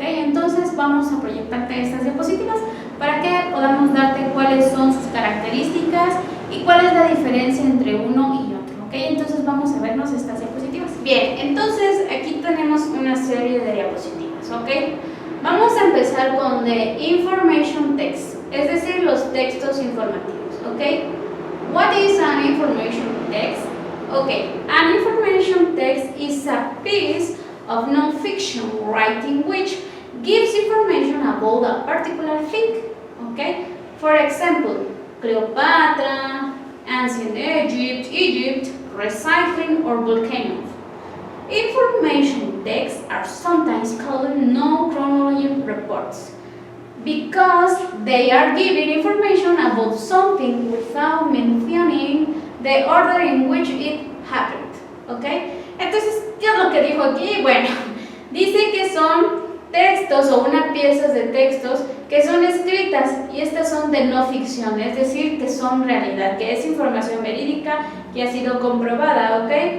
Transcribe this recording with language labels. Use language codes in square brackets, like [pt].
[es] Entonces vamos a proyectarte estas diapositivas para que podamos darte cuáles son sus características y cuál es la diferencia entre uno y otro, ¿ok? Entonces vamos a vernos estas diapositivas. Bien, entonces aquí tenemos una serie de diapositivas, ¿ok? Vamos a empezar con [en] the information text, [es] es decir, los textos informativos, ¿ok? [en] What is an information text? Okay, an information text is a piece of non-fiction writing which gives information about a particular thing. Okay, for example, Cleopatra, ancient Egypt, recycling, or volcanoes. Information texts are sometimes called non-chronology reports because they are giving information about something without mentioning the order in which it happened, ¿ok? [es] Entonces, ¿qué es lo que dijo aquí? Bueno, dice que son textos o una pieza de textos que son escritas y estas son de no ficción, es decir, que son realidad, que es información verídica que ha sido comprobada, ¿ok?